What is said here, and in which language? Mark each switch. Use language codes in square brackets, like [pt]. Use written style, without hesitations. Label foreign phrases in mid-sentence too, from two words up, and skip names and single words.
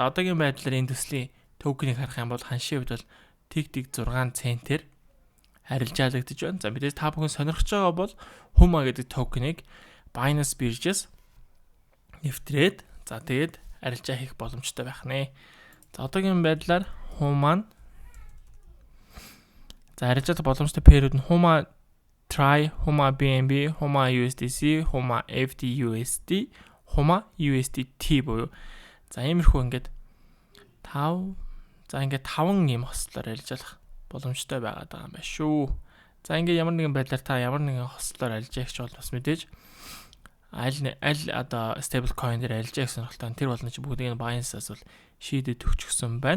[mn] За одоогийн байдлаар энэ төслийн токеныг харах юм бол ханшийн хувьд бол тиг 6 центээр арилжаалагдаж байна. За мэдээж та бүхэн сонирхож байгаа бол HUMA гэдэг токеныг Binance биржээс нэвтрээд за тэгээд арилжаа хийх боломжтой байх нэ. За одоогийн байдлаар HUMA за арилжаах боломжтой пэрүүд нь HUMA Try, HUMA BNB, HUMA USDC, HUMA FTUSD, HUMA USDT буюу за иймэрхүү ингээд 5 ийм хослоор арилжаалах боломжтой байгаад байгаа юм байна шүү. За ингээд ямар нэгэн байдлаар та ямар нэгэн хослоор арилжаагч бол бас мэдээж аль одоо [en] stable coin [mn] дээр арилжаах сонирхолтой тэр болно чи бүгдийг нь Binance-аас бол шийдэд өгчихсөн байна.